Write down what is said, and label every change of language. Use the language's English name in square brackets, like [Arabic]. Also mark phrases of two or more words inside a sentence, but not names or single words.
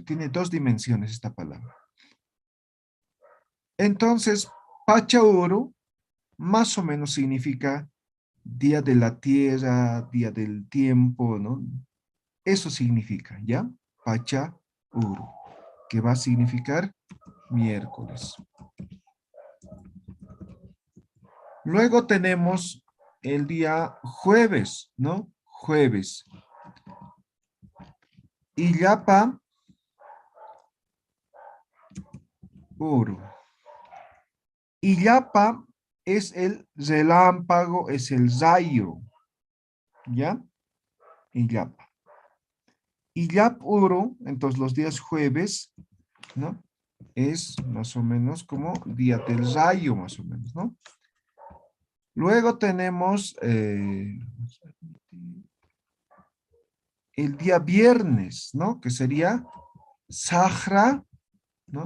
[Spanish] Tiene dos dimensiones esta palabra. Entonces, Pachauru más o menos significa día de la tierra, día del tiempo, ¿no? Eso significa, ¿ya? Pachauru, que va a significar miércoles. Luego tenemos el día jueves, ¿no? Jueves. [Aymara] Illapa uru. [Spanish] Illapa es el relámpago, es el rayo, ¿ya? [Aymara] Illapa. Illap uru, [Spanish] entonces los días jueves, ¿no? Es más o menos como día del rayo, más o menos, ¿no? Luego tenemos el día viernes, ¿no? Que sería Sahra, ¿no?